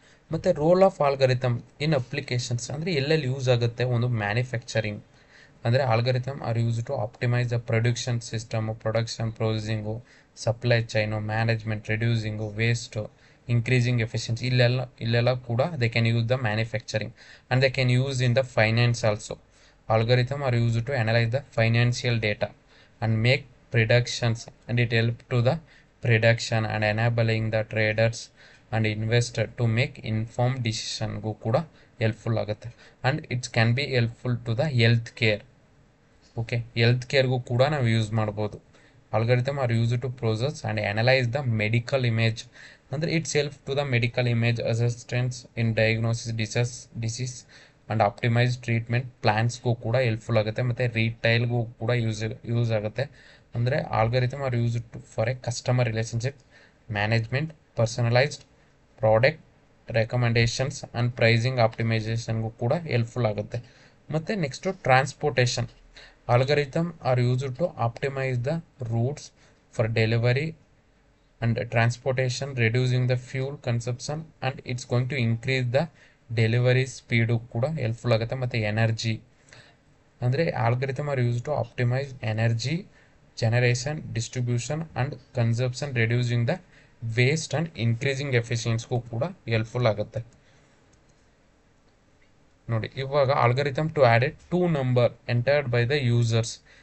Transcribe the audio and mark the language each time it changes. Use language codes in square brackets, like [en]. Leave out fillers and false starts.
[kn] ಮತ್ತು [en] role of algorithm in applications [kn] ಅಂದರೆ ಎಲ್ಲೆಲ್ಲಿ ಯೂಸ್ ಆಗುತ್ತೆ. [en] ಒಂದು ಮ್ಯಾನುಫ್ಯಾಕ್ಚರಿಂಗ್ ಅಂದರೆ algorithm are use to optimise the production system, production processing, supply chain, management, reducing waste, increasing efficiency. [kn] ಇಲ್ಲೆಲ್ಲ ಕೂಡ [en] they can use the manufacturing, and they can use in the finance also. Algorithm are used to analyze the financial data and make predictions, and it help to the prediction and enabling the traders and investor to make informed decision [kn] ಗೂ ಕೂಡ helpful ಆಗುತ್ತೆ. [en] and it can be helpful to the health care. [kn] Okay, health ಕೇರ್ಗೂ ಕೂಡ ನಾವು use ಮಾಡ್ಬೋದು. [en] algorithm are use to process and analyse the medical image ಅಂದರೆ it's help to the medical image assistance in diagnosis disease and optimise treatment ಪ್ಲ್ಯಾನ್ಸ್ಗೂ [kn] ಕೂಡ helpful ಆಗುತ್ತೆ. ಮತ್ತು ರೀಟೈಲ್ಗೂ ಕೂಡ use ಆಗುತ್ತೆ. [en] ಅಂದರೆ algorithm are use to for a customer relationship management, personalised product recommendations and pricing ಆಪ್ಟಿಮೈಸೇಷನ್ಗೂ ಕೂಡ helpful ಆಗುತ್ತೆ. [kn] ಮತ್ತು next transportation. [en] Algorithm are used to optimize the routes for delivery and transportation, reducing the fuel consumption, and it's going to increase the [kn] delivery speed ಕೂಡ helpful ಆಗುತ್ತೆ. [en] ಮತ್ತು ಎನರ್ಜಿ ಅಂದರೆ algorithm are use to optimise energy generation, distribution and consumption, reducing the waste and increasing ಎಫಿಷಿಯನ್ಸ್ಗೂ [kn] ಕೂಡ helpful ಆಗುತ್ತೆ. [en] ನೋಡಿ, ಇವಾಗ algorithm to add a 2 number entered by the users.